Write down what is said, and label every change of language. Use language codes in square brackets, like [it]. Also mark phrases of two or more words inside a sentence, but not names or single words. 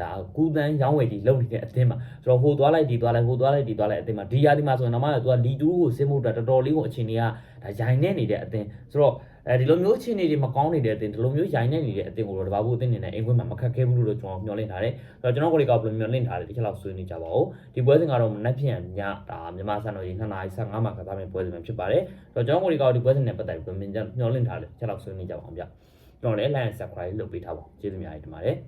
[my] ဒါကူတန်းရောင်းဝယ်ကြီးလုပ်နေတဲ့အသင်းမှာဆိုတော့ဟိုသွားလိုက်ဒီသွားလိုက်ဟိုသွားလိုက်ဒီသွားလိုက်အသင်းမှာဒီရာဒီမှာဆိုရင်တော့မှသူကလီ2ကိုဆင်းဖို့အတွက်တော်တော်လေးကိုအခြေအနေကဒါရိုင်နေနေတဲ့အသင်းဆိုတော့ဒီလိုမျိုးအခြေအနေတွေမကောင်းနေတဲ့အသင်းဒီလိုမျိုးရိုင်နေနေတဲ့အသင်းကိုတော့လီဗာပူးအသင်းနေနဲ့အိမ်ခွင်းမှာမခက်ခဲဘူးလို့ကျွန်တော်မျှော်လင့်ထားတယ်ဆိုတော့ကျွန်တော်ကိုယ်ကဘယ်လိုမျှော်လင့်ထားလဲဒီချက်လောက်ဆွေးနွေးကြပါဦးဒီပွဲစဉ်ကတော့မနက်ဖြန်ညဒါမြန်မာစံတော်ချိန်2:15မှာကစားမယ့်ပွဲစဉ်ဖြစ်ပါတယ်ဆိုတော့ကျွန်တော်ကိုယ်ကဒီပွဲစဉ်နဲ့ပတ်သက်ပြီးမျှော်လင့်ထားလဲချက်လောက်ဆွေးနွေးကြပါအောင်ဗျကျွန်တော်လည်း [en] like and subscribe [my] လုပ်ပေးထားပါကျေးဇူးများတင်ပါတယ်